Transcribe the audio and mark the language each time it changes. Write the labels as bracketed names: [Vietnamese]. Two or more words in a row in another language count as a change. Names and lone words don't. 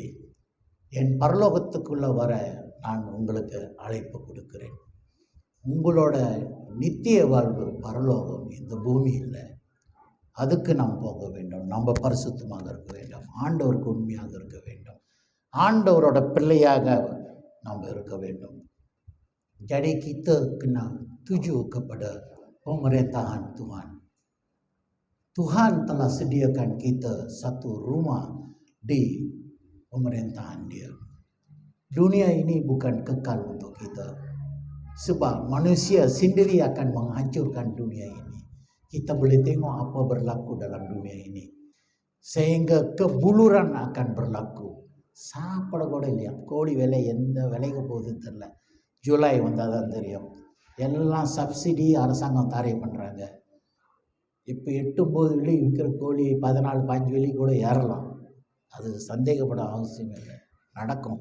[Tamil] என் பரலோகத்துக்குள்ளே வர நான் உங்களுக்கு அழைப்பு கொடுக்கிறேன். உங்களோட நித்திய வாழ்வு பரலோகம், இந்த பூமி இல்லை. அதுக்கு நாம் போக வேண்டும். நம்ம பரிசுத்தமாக இருக்க வேண்டும். ஆண்டவருக்கு உண்மையாக இருக்க வேண்டும். ஆண்டவரோட பிள்ளையாக நாம் இருக்க வேண்டும். [Malay] Jadi kita kena tuju kepada pemerintahan Tuhan. Tuhan telah sediakan kita satu rumah di pemerintahan Dia. Dunia ini bukan kekal untuk kita. Sebab manusia sendiri akan menghancurkan dunia ini. Kita boleh tengok apa berlaku dalam dunia ini. Sehingga kebuluran akan berlaku. [Tamil] சாப்பிட கூட இல்லையா? கோழி விலை எந்த விலைக்கு போகுதுன்னு தெரில. ஜூலை வந்தால் தான் தெரியும். எல்லாம் சப்சிடி அரசாங்கம் தாரை பண்ணுறாங்க. இப்போ 8-9 வெள்ளி விற்கிற கோழி 14-15 வெள்ளி கூட ஏறலாம். அது சந்தேகப்பட அவசியம் இல்லை, நடக்கும்.